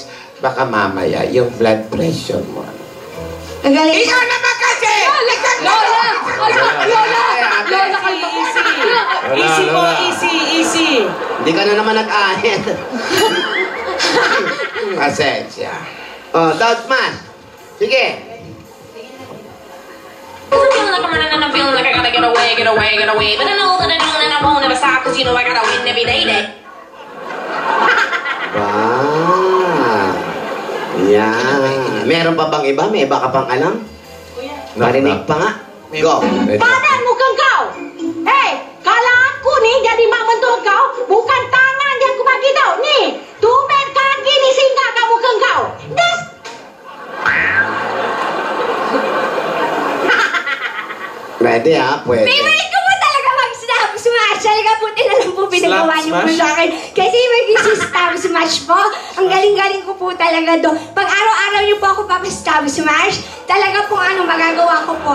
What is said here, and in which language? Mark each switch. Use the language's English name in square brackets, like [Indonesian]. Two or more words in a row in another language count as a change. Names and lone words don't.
[Filipino] Baka mamaya, yung [English] blood pressure [Filipino] mo. Ang galing po. Ikaw naman kasi! Lola! Lola, kalma po. Easy po, easy. Hindi ka na naman nag-ahit. Pasensya. Oh, Dog Smash. Sige. [English] I'm feeling like I'm running and I'm feeling like I gotta get away. But I know that I don't and I won't ever stop, cause you know I gotta win every day. [Filipino] Wow. Yan. Meron pa bang iba? May iba ka pang alam? Marinig pa nga. Go. [Malay] Badan mukhang kau. Hei, kalau aku nih jadi mak mentua kau, bukan tangan yang aku bagi tau. Nih, tumben kaki ni singgah kat muka kau. Des. [Filipino] Pwede ha, pwede. Favorite ko po talaga mag- [English] stab smash. [Filipino] Talaga po tinalang po pinagawa niyo po sa akin. Kasi mag- [English] stab smash [Filipino] po. Ang galing-galing ko po talaga do. Pag araw-araw niyo po ako papastab smash, talaga po magagawa ko po.